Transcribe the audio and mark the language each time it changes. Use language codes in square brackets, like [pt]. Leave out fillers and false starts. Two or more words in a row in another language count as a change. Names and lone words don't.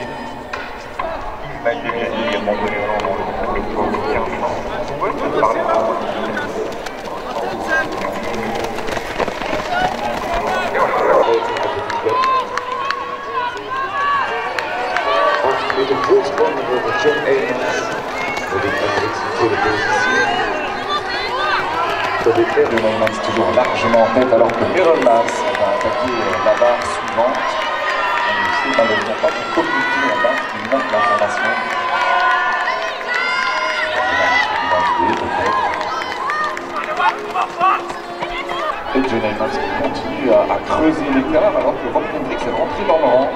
[fr] Yves Maillé également donné dans le tour de 15 ans. [nl] De voorsprong voor John Heymans voor de voor de positie. [fr] De Heymans toujours largement en tête alors que Merelmaas va attaquer la barre suivante. On ne sait malheureusement pas pour communiquer la barre qui manque l'information. Et John Heymans qui continue à creuser l'écart alors que Van Kendrick est rentré dans le rang.